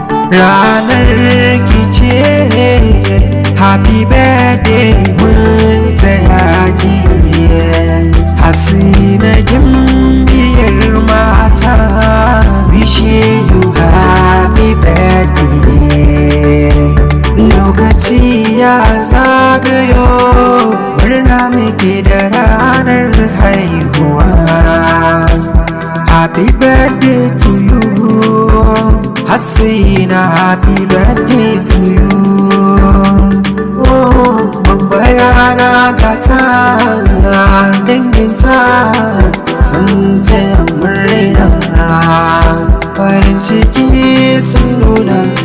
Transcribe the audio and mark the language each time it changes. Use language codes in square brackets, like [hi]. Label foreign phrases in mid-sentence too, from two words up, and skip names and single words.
[ha] Ranar ki ce [en] Happy birthday, [ha] mun taya ki. Hasina gimbiyar mata, [en] wish you happy birthday. [ha] Lokaci ya zagayo, murna muke da ranar haihuwa. [en] Happy birthday to you. Hasina, happy birthday to you. [ha] Oh, babbar rana ga ta, danginta sun taya murna. Farin ciki sun nuna.